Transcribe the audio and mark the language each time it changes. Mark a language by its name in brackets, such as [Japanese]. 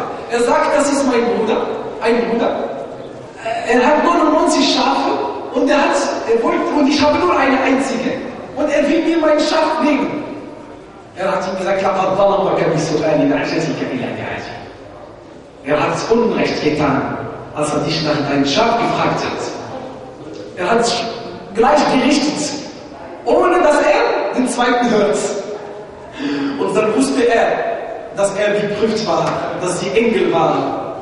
[German] Er sagt, das ist mein Bruder, ein Bruder. Er hat 99 Schafe und ich habe nur eine einzige. Und er will mir mein Schaf nehmen. Er hat ihm gesagt, [Arabic] لَقَدْ ظَلَمَكَ بِسُؤَالِ نَعْجَتِكَ إِلَى نِعَاجِهِ. [German] Er hat Unrecht getan, als er dich nach deinem Schaf gefragt hat. Er hat gleich gerichtet, ohne dass er den Zweiten hört. Und dann wusste er, dass er geprüft war, dass sie Engel waren.